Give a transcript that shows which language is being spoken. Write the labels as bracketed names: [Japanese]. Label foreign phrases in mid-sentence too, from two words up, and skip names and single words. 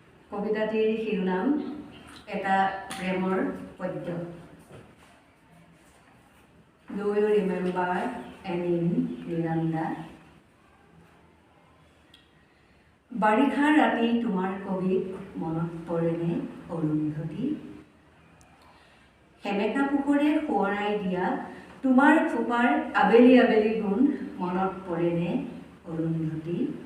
[Assamese] কবিতাটিৰ শিৰোনাম এটা প্ৰেমৰ পদ্য। [English] Do you remember any মিৰাণ্ডা? [Assamese] বাৰিষাৰ ৰাতি তোমাৰ কবিক মনত পৰেনে অৰুন্ধতী? সেমেকা পোহৰে সোঁৱৰাই দিয়া তোমাৰ খোপাৰ আবেলি আবেলি গোন্ধ মনত পৰেনে অৰুন্ধতী?